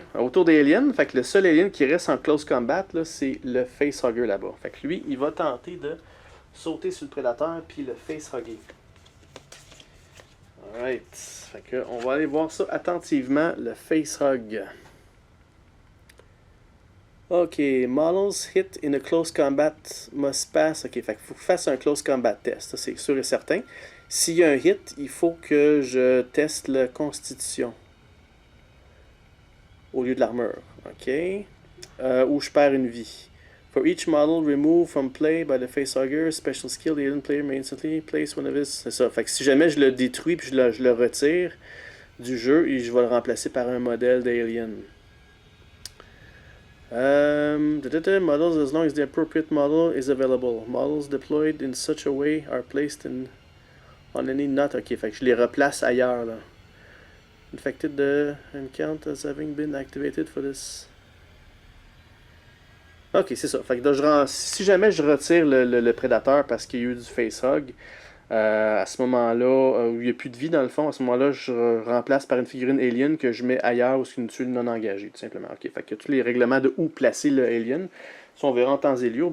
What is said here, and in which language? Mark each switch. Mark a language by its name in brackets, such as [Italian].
[French] Autour des aliens, fait que le seul alien qui reste en close combat, là, c'est le facehugger là-bas. Fait que lui, il va tenter de sauter sur le prédateur puis le facehugger. [English] Alright. [French] Fait que on va aller voir ça attentivement, le facehug. [English] Ok, models hit in a close combat must pass. [French] Ok, fait qu'il faut que je fasse un close combat test, ça c'est sûr et certain. S'il y a un hit, il faut que je teste la constitution au lieu de l'armure. Ok. Ou je perds une vie. [English] For each model removed from play by the facehugger, special skill, the alien player may instantly place one of his. [French] C'est ça. Fait que si jamais je le détruis puis je le retire du jeu, et je vais le remplacer par un modèle d'alien. [English] Models as long as the appropriate model is available. Models deployed in such a way are placed on any not. [French] Ok, fait que je les replace ailleurs là. [English] Infected and count as having been activated for this. [French] Ok, c'est ça. Fait que si jamais je retire le prédateur parce qu'il y a eu du facehug, à ce moment-là, où il n'y a plus de vie dans le fond, à ce moment-là, je remplace par une figurine alien que je mets ailleurs ou c'est une tuile non engagée, tout simplement. Ok, fait que tous les règlements de où placer le alien, ça on verra en temps et lieu.